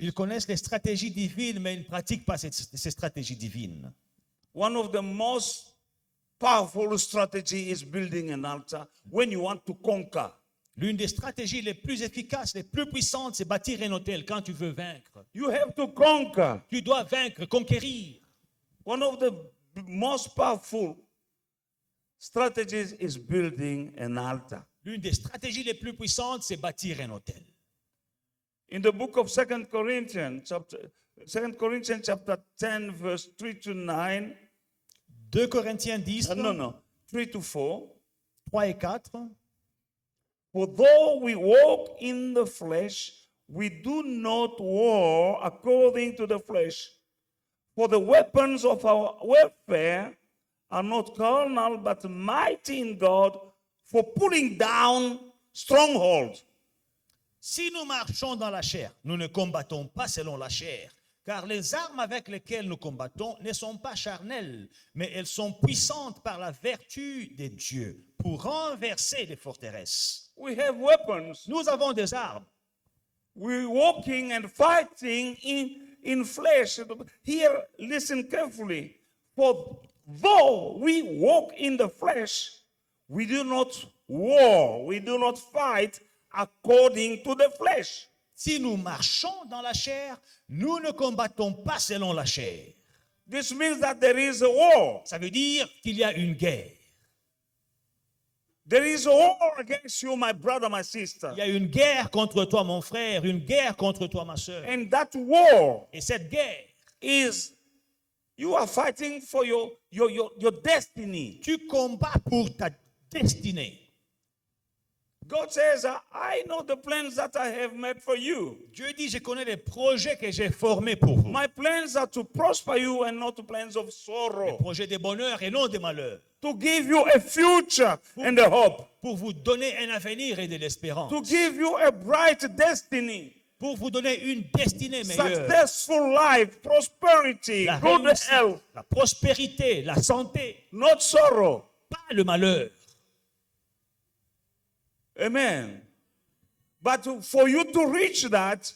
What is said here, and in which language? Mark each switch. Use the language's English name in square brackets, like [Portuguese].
[French] Ils connaissent les stratégies divines, mais ils ne pratiquent pas ces stratégies divines. [English] One of the most powerful strategy is building an altar when you want to conquer. [French] L'une des stratégies les plus efficaces, les plus puissantes, c'est bâtir un hôtel quand tu veux vaincre. [English] You have to conquer. [French] Tu dois vaincre, conquérir. [English] One of the most powerful strategies is building an altar. [French] L'une des stratégies les plus puissantes, c'est bâtir un hôtel. [English] In the book of 2 Corinthians, chapter 10, verse 3 to 9, [French] 2 Corinthiens 10, [English] 3 to 4. [French] 3 et 4. [English] For though we walk in the flesh, we do not war according to the flesh. For the weapons of our warfare are not carnal, but mighty in God for pulling down strongholds. [French] Si nous marchons dans la chair, nous ne combattons pas selon la chair, car les armes avec lesquelles nous combattons ne sont pas charnelles, mais elles sont puissantes par la vertu de Dieu pour renverser les forteresses. [English] We have weapons. [French] Nous avons des armes. [English] we're walking and fighting in flesh. Here, listen carefully. For though we walk in the flesh, we do not war, we do not fight according to the flesh. [French] Si nous marchons dans la chair, nous ne combattons pas selon la chair. [English] This means that there is a war. [French] Ça veut dire qu'il y a une guerre. [English] There is a war against you, my brother, my sister. [French] Il y a une guerre contre toi, mon frère, une guerre contre toi, ma soeur. [English] And that war [French] Et cette guerre, [English] is you are fighting for your destiny. [French] tu combats pour ta destinée. [English] God says, I know the plans that I have made for you. [French] Dieu dit, je connais les projets que j'ai formés pour vous. [English] My plans are to prosper you and not plans of [French] Les [English] sorrow. [French] projets de bonheur et non de malheur. [English] To give you a future and a hope. [French] Pour vous donner un avenir et de l'espérance. [English] To give you a bright destiny. [French] Pour vous donner une destinée meilleure. [English] Successful life, prosperity, [French] La [English] good [French] réussite, [English] health, [French] la prospérité, la santé, [English] not sorrow. [French] pas le malheur. [English] Amen. But for you to reach that,